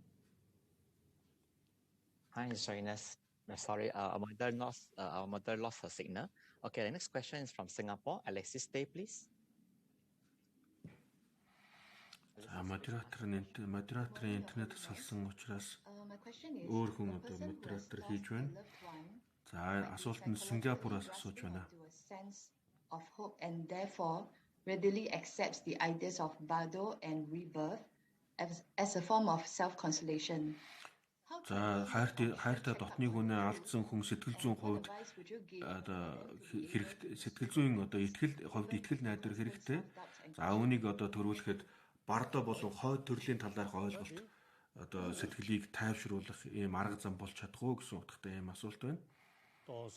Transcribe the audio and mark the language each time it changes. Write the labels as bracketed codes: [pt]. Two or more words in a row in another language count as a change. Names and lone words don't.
[en] Hi, His Holiness. Sorry, our mother lost her signal. Okay, the next question is from Singapore. Alexis Day, please. [mn] Модераторын интернет салсан учраас өөр хүн одоо модератор хийж байна. За асуулт нь Сингапураас асууж байна. [en] Of hope and therefore readily accepts the ideas of Bardo and rebirth as a form of self-consolation. [mn] За хайртай дотны хүнээ алдсан хүн сэтгэл зүйн хувьд одоо хэрэгтэй сэтгэл зүйн одоо итгэл найдвар хэрэгтэй. За үүнийг одоо төрүүлэхэд Бардо болон хойд төрлийн талаарх ойлголт одоо сэтгэлийг тайвшруулах ийм арга зам болж чадах уу гэсэн утгатай ийм асуулт байна.